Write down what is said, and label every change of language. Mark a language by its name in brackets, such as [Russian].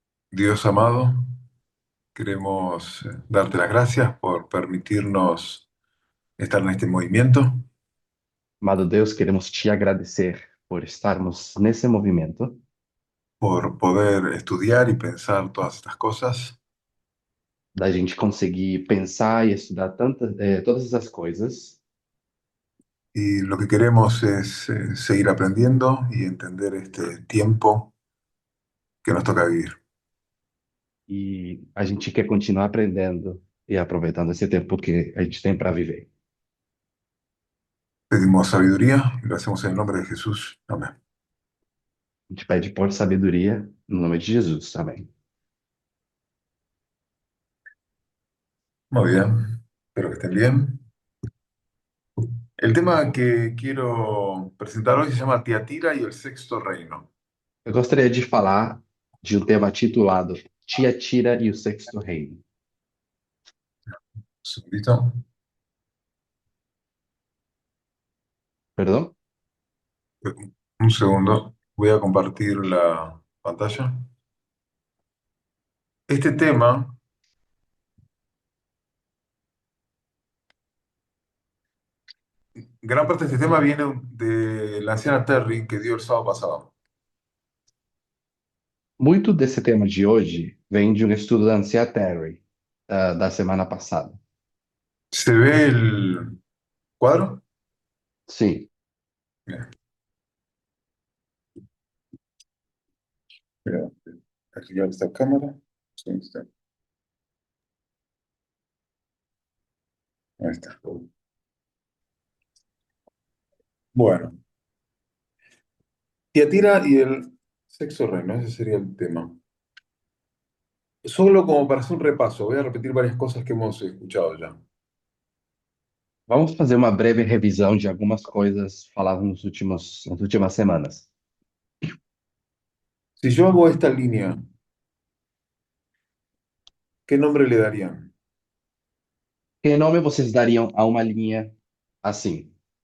[Spanish] Dios amado, queremos darte las gracias por permitirnos estar en este movimiento, [Portuguese] Amado Deus, queremos te agradecer por estarmos nesse movimento, [Spanish] por poder estudiar y pensar todas estas cosas. [Portuguese] da gente conseguir pensar e estudar todas essas coisas. [Spanish] Y lo que queremos es seguir aprendiendo y entender este tiempo que nos toca vivir. [Portuguese] E a gente quer continuar aprendendo e aproveitando esse tempo que a gente tem para viver. [Spanish] Pedimos sabiduría y lo hacemos en el nombre de Jesús. Amén. [Portuguese] A gente pede por sabedoria no nome de Jesus. Amém. [Spanish] Muy bien, espero que estén bien. El tema que quiero presentar hoy se llama Tiatira y el sexto reino. [Portuguese] Eu gostaria de falar de um tema titulado Tiatira e o Sexto Reino. [Spanish] Un segundito. [Portuguese] Perdão? [Spanish] Un segundo, voy a compartir la pantalla. Este tema, gran parte de este tema viene de la anciana Terry que dio el sábado pasado. [Portuguese] Muito desse tema de hoje vem de um estudo da Ancia Terry, da semana passada. [Spanish] ¿Se ve el cuadro? [Portuguese] Sim. [Spanish] Bien, mira, activar esta cámara. Sí, está. Ahí está. Bueno, Tiatira y el sexto reino, ese sería el tema. Solo como para hacer un repaso, voy a repetir varias cosas que hemos escuchado ya. [Portuguese] Vamos fazer uma breve revisão de algumas coisas faladas nas últimas semanas. [Spanish] Si yo hago esta línea, ¿qué nombre le darían? [Portuguese] Que nome vocês dariam a uma linha assim,